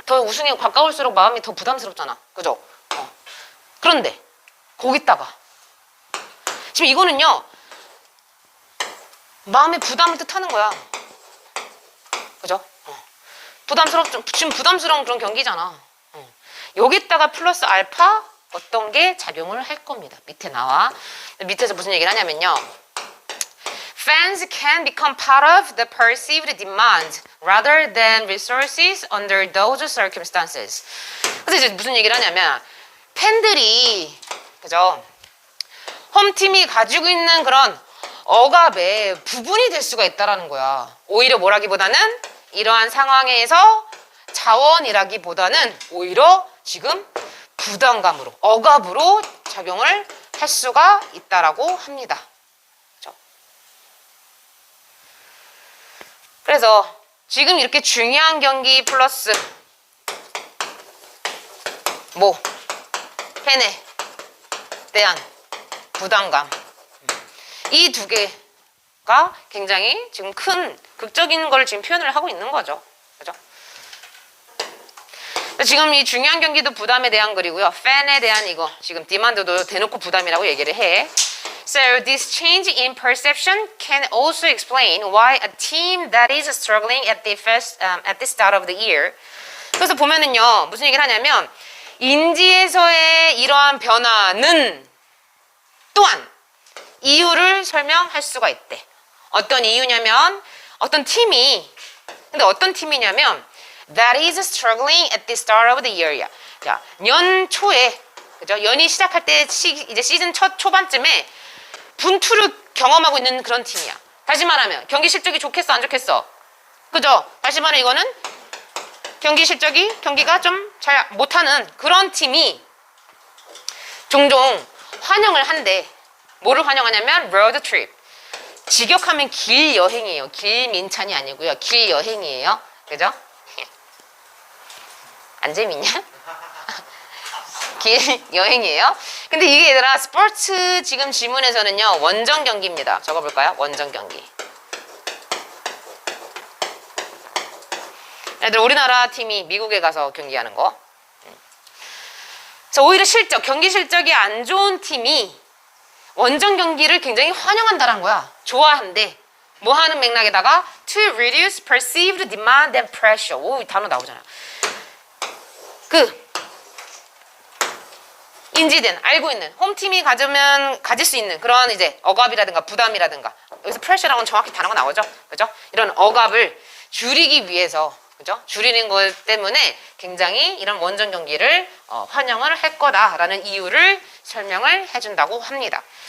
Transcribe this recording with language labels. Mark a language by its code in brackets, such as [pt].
[ko] 더 우승에 가까울수록 마음이 더 부담스럽잖아. 그죠? 그런데 거기다가 지금 이거는요 마음의 부담을 뜻하는 거야. 그죠? 지금 부담스러운 그런 경기잖아. 여기다가 플러스 알파 어떤 게 작용을 할 겁니다. 밑에 나와. 밑에서 무슨 얘기를 하냐면요. [en] Fans can become part of the perceived demand rather than resources under those circumstances. [ko] 그래서 이제 무슨 얘기를 하냐면 팬들이 그죠? 홈팀이 가지고 있는 그런 억압의 부분이 될 수가 있다라는 거야. 오히려 뭐라기보다는 이러한 상황에서 자원이라기보다는 오히려 지금 부담감으로 억압으로 작용을 할 수가 있다라고 합니다. 그렇죠? 그래서 지금 이렇게 중요한 경기 플러스 팬에 대한 부담감 이 두 개가 굉장히 지금 큰 극적인 걸 지금 표현을 하고 있는 거죠. 그죠? 지금 이 중요한 경기도 부담에 대한 글이고요. 팬에 대한 이거 지금 디만드도 대놓고 부담이라고 얘기를 해. [en] So this change in perception can also explain why a team that is struggling at the start of the year. [ko] 그래서 보면은요 무슨 얘기를 하냐면 인지에서의 이러한 변화는 또한 이유를 설명할 수가 있대. 어떤 이유냐면 어떤 팀이 근데 어떤 팀이냐면 [en] that is struggling at the start of the year. [ko] 자, 년 초에 그죠? 연이 시작할 때 이제 시즌 첫 초반쯤에 분투를 경험하고 있는 그런 팀이야. 다시 말하면 경기 실적이 좋겠어 안 좋겠어? 그죠? 다시 말해 이거는 경기가 좀 잘 못하는 그런 팀이 종종 환영을 한대. 뭐를 환영하냐면 road trip. 직역하면 길 여행이에요. 길 민찬이 아니고요. 길 여행이에요. 그죠? 안 재밌냐? 길 여행이에요. 근데 이게 얘들아 스포츠 지금 지문에서는요 원정 경기입니다. 적어볼까요? 원정 경기. 얘들 우리나라 팀이 미국에 가서 경기하는 거. 그래서 오히려 경기 실적이 안 좋은 팀이 원정 경기를 굉장히 환영한다는 거야. 좋아한대. 뭐 하는 맥락에다가 [en] to reduce perceived demand and pressure. [ko] 오, 이 단어 나오잖아. 인지된, 알고 있는 홈팀이 가질 수 있는 그런 이제 억압이라든가 부담이라든가 여기서 프레셔라고는 정확히 단어가 나오죠. 그죠? 이런 억압을 줄이기 위해서 그죠? 줄이는 것 때문에 굉장히 이런 원정 경기를 환영을 할 거다라는 이유를 설명을 해준다고 합니다.